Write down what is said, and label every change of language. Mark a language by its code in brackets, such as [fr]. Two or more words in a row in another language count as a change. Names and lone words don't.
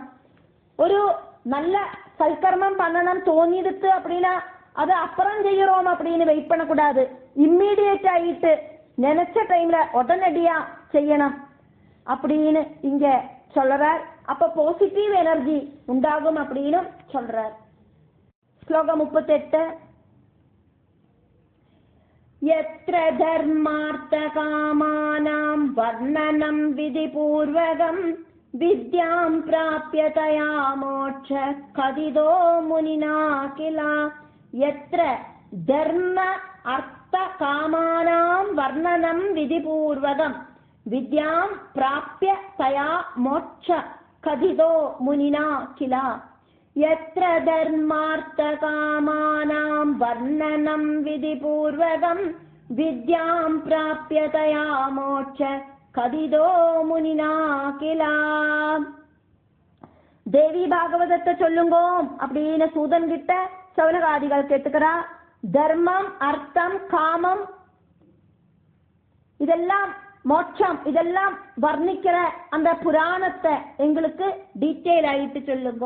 [ta] ஒரு நல்ல சல்கர்மம் பண்ணணும் தோணிடுத்து அப்படின்னா அது அப்புறம் செய்யறோம் அப்படின்னு வெயிட் பண்ணக்கூடாது. இம்மீடியட் ஆயிட்டு நினைச்ச டைம்ல உடனடியா செய்யணும் அப்படின்னு இங்க சொல்றார். அப்ப [en] positive energy [ta] உண்டாகும் அப்படின்னு சொல்றார். ஸ்லோகம் 38. [sa] यत्र धर्मार्थकामानां वर्णनं विधिपूर्वकं विद्यां प्राप्य तया मोक्ष कथितो मुनिना किल. यत्र धर्म अर्थ कामानां वर्णनं विधिपूर्वकं विद्यां प्राप्य तया मोक्ष कथितो मुनिना किल. यत्र धर्मार्थकामानां वर्णनं विधिपूर्वकं विद्यां प्राप्य तया मोक्ष कथितो मुनिना किल. [ta] தேவி பாகவதத்தை சொல்லுங்கோ அப்படின்னு சூதன் கிட்ட சவுனகாதிகள் கேட்டுக்கிறா. தர்மம் அர்த்தம் காமம் இதெல்லாம் மோட்சம் இதெல்லாம் வர்ணிக்கிற அந்த புராணத்தை எங்களுக்கு டீட்டெயில் ஆயிட்டு சொல்லுங்க.